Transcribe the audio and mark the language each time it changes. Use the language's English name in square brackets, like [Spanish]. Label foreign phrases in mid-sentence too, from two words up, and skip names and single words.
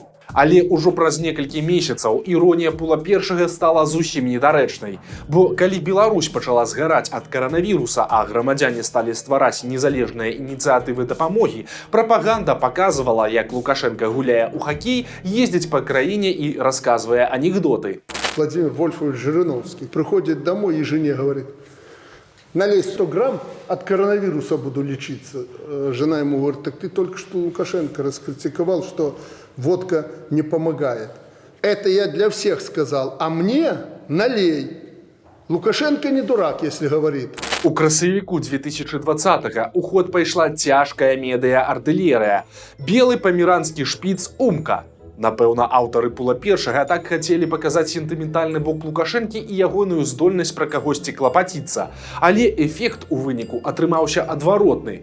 [Belarusian] Але ўжо праз некалькі месяцаў іронія Пула Першага стала зусім недарэчнай. Бо калі Беларусь пачала згараць ад каранавіруса, а грамадзяне сталі ствараць незалежныя ініцыятывы дапамогі, прапаганда паказвала, як Лукашенка гуляе ў хакей, ездзіць па краіне і расказвае анекдоты. [Russian] Владимир Вольфович Жириновский приходит домой и жене говорит: налей 100 грамм, от коронавируса буду лечиться. Жена ему говорит: так ты только что Лукашенко раскритиковал, что водка не помогает. Это я для всех сказал, а мне налей. Лукашенко не дурак, если говорит. [Belarusian] У красавіку 2020-го у ход пайшла цяжкая медыа-артылерыя. Белы памеранскі шпіц Умка. Напэўна, аўтары Пула Першага так хацелі паказаць сентыментальны бок Лукашэнкі і ягоную здольнасць пра кагосьці клапаціцца. Але эфект у выніку атрымаўся адваротны.